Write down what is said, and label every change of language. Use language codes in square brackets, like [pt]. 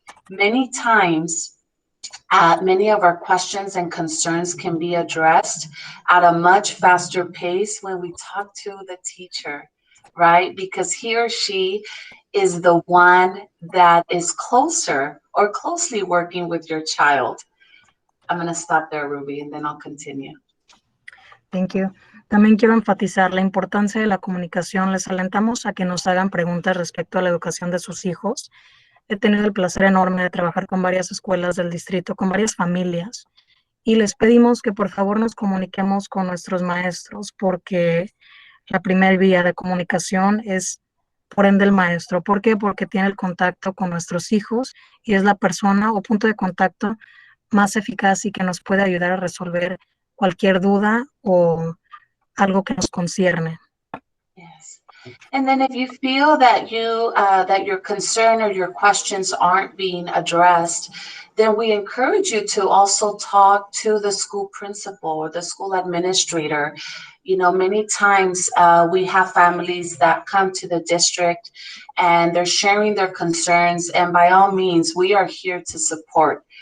[en] Many times, many of our questions and concerns can be addressed at a much faster pace when we talk to the teacher, right? Because he or she is the one that is closer or closely working with your child. I'm going to stop there, Ruby, and then I'll continue. Thank you. [es] También quiero enfatizar la importancia de la comunicación. Les alentamos a que nos hagan preguntas respecto a la educación de sus hijos. He tenido el placer enorme de trabajar con varias escuelas del distrito, con varias familias, y les pedimos que por favor nos comuniquemos con nuestros maestros, porque la primera vía de comunicación es por ende el maestro. ¿Por qué? Porque tiene el contacto con nuestros hijos y es la persona o punto de contacto más eficaz y que nos puede ayudar a resolver cualquier duda o algo que nos concierne. [en] Yes. And then if you feel that that your concern or your questions aren't being addressed, then we encourage you to also talk to the school principal or the school administrator. You know, many times we have families that come to the district and they're sharing their concerns, and by all means, we are here to support.